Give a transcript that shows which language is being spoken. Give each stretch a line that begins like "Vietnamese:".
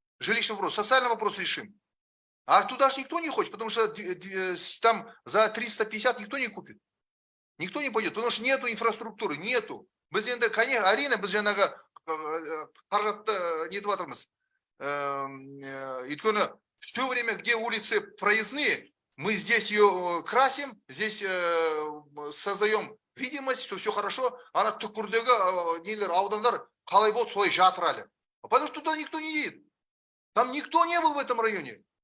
Russian: Жилищный вопрос, социальный вопрос решим. А туда же никто не хочет, потому что там за 350 никто не купит. Никто не пойдет, потому что нету инфраструктуры, нету.
Kazakh: Біз енді, конечно, арена, біз жаңағы қаражатты нетіп жатырмыз.
Russian: Өйткені все время, где улицы проездные, мы здесь ее красим, здесь создаем видимость, что все хорошо, ана түкпірдегі нелер, аудандар қалай болды, солай жатыр әлі. Потому что туда никто не едет. Там никто не был в этом районе.